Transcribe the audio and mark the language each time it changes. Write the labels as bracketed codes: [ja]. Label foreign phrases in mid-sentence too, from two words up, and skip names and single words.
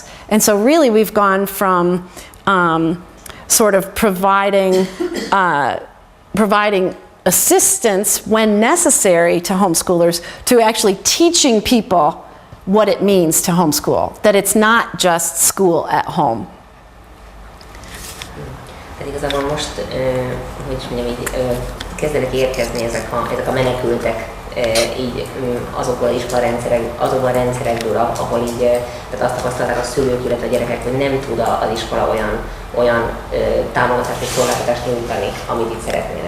[en] And so really we've gone from sort of providing assistance when necessary to homeschoolers to actually teaching people what it means to homeschool, that it's not just school at home. [hu] Tehát igazából most, hogy is mondjam, így kezdenek érkezni ezek a menekültek így azokból a rendszerekből, ahol így tehát azt tapasztalták a szülők, illetve a gyerekek, hogy nem tud az iskola olyan támogatást és szolgáltatást nyújtani, amit itt szeretnének.